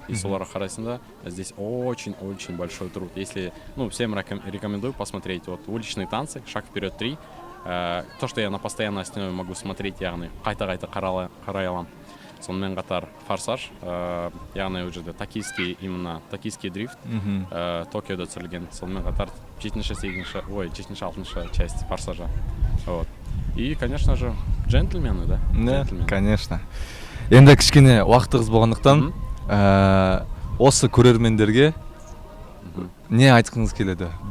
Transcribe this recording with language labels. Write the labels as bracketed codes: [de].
[ru] И [kk] соларға қарайсында [ru] здесь очень-очень большой труд. Если, всем рекомендую посмотреть вот «Уличные танцы», «Шаг вперед 3». То, что я на постоянной основе могу смотреть, [kk] яғни қайта-қайта қарай алам. Сонымен қатар «Форсаж», яғни [ru] уже токийский дрифт, [kk] Токиода түсірілген. Сонымен қатар 7-6 [ru] часть «Форсажа». Вот. И, конечно же, «Джентльмены», да? Конечно. [kk] Енді кішкене уақытыңыз болғандықтан, осы көрермендерге не айтқыңыз келеді?